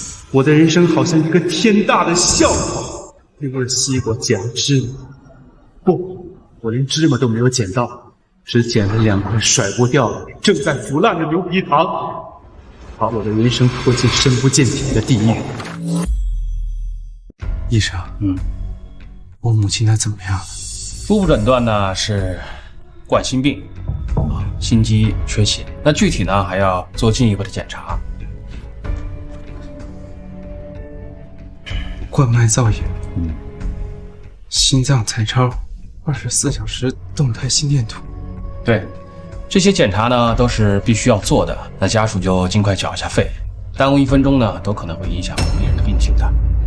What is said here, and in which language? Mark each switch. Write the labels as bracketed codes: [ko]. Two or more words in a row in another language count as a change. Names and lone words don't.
[zh] 我的人生好像一個天大的笑話，那味西瓜撿了芝麻，不，我連芝麻都沒有撿到，只撿了2塊甩不掉的、正在腐爛的牛皮糖，把我的人生拖進深不見底的地獄。醫生，我母親她怎麼樣了？初步診斷呢是冠心病，心肌缺血。那具體呢還要做進一步的檢查。冠脈造影，心臟彩超，24小時動態心電圖。對，這些檢查呢都是必須要做的，那家屬就盡快繳一下費，耽誤1分鐘呢都可能會影響病人的病情的。